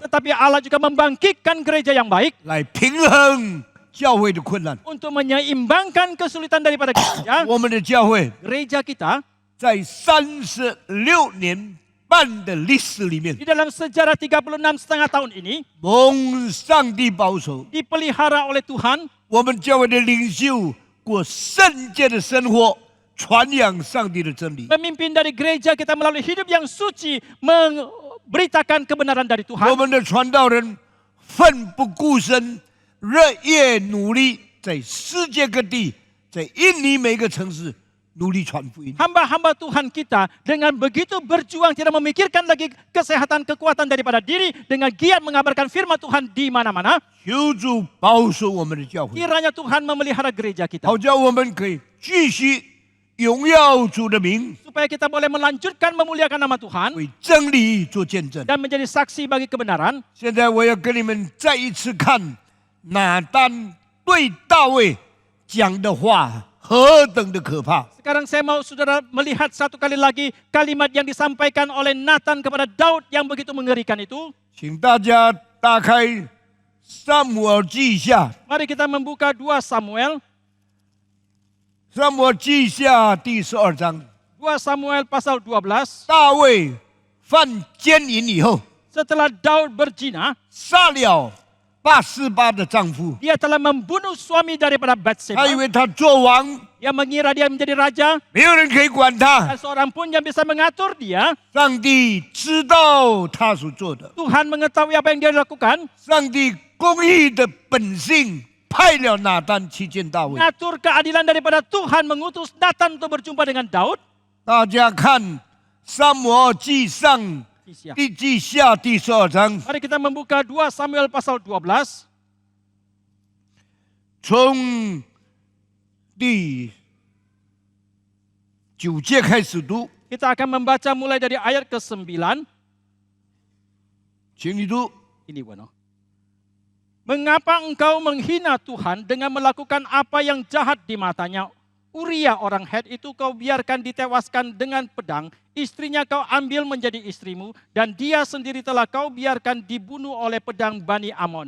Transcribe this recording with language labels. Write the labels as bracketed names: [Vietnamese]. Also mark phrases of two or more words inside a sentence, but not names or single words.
[Indonesian] Tetapi Allah juga membangkitkan gereja yang baik [Chinese] 来平衡教会的困难。 [Indonesian] untuk menyeimbangkan kesulitan daripada gereja. [Chinese] 我们的教会 [Indonesian] Gereja kita [Chinese] 在36年半的历史里面， [Indonesian] di dalam sejarah 36,5 tahun ini [Chinese] 蒙上帝保守， [Indonesian] dipelihara oleh Tuhan. [Chinese] 我们教会的领袖过圣洁的生活，传扬上帝的真理。 [Indonesian] Pemimpin dari gereja kita melalui hidup yang suci memberitakan kebenaran dari [Chinese] 我 [Indonesian] Tuhan. [Chinese] 们的传道人奋不顾身，日夜努力，在世界各地，在印尼每个城市努力传福音。 [Indonesian] Hamba-hamba Tuhan kita dengan begitu berjuang tidak memikirkan lagi kesehatan kekuatan daripada diri dengan giat mengabarkan firman Tuhan di mana-mana. [Chinese] 求主保守我们的教会， [Indonesian] Kiranya Tuhan memelihara gereja kita [Chinese] 好叫我们可以继续荣耀主的名， [Indonesian] supaya kita boleh melanjutkan memuliakan nama Tuhan [Chinese] 为真理做见证。 [Indonesian] dan menjadi saksi bagi kebenaran. [Chinese] 现在我要跟你们再一次看拿单对大卫讲的话何等的可怕！ [Indonesian] Sekarang saya mau saudara melihat satu kali lagi kalimat yang disampaikan oleh Nathan kepada Daud yang begitu mengerikan itu. [Chinese] 请大家打开撒母耳记下， [Indonesian] Mari kita membuka 2 Samuel. [Chinese] 撒母耳记下第12章。 [Indonesian] 2 Samuel pasal 12. [Chinese] 大卫犯奸淫以后， [Indonesian] Setelah Daud berzina, [Chinese] 杀了拔示巴的丈夫， [Indonesian] dia telah membunuh suami daripada [Chinese] 他以 [Indonesian] Bathsheba. [Chinese] 为他做王， [Indonesian] Dia mengira dia menjadi raja. [Chinese] 没有人可以管他。 [Indonesian] Dan seorang pun yang bisa mengatur dia. [Chinese] 上帝知道他所做的， [Indonesian] Tuhan mengetahui apa yang dia lakukan. [Chinese] 上帝公义的本性派了拿单去见大卫。 [Indonesian] Mengatur keadilan daripada Tuhan mengutus Nathan untuk berjumpa dengan Daud. [Chinese] 大家看撒母耳记上记下第12章， [Indonesian] Mari kita membuka 2 Samuel pasal 12. [Chinese] 从第9节开始读， [Indonesian] Kita akan membaca mulai dari ayat ke-9. [Chinese] 请你读。 [Indonesian] Ini Bueno. Mengapa engkau menghina Tuhan dengan melakukan apa yang jahat di matanya? Uria orang Het itu kau biarkan ditewaskan dengan pedang, istrinya kau ambil menjadi istrimu, dan dia sendiri telah kau biarkan dibunuh oleh pedang Bani Amon.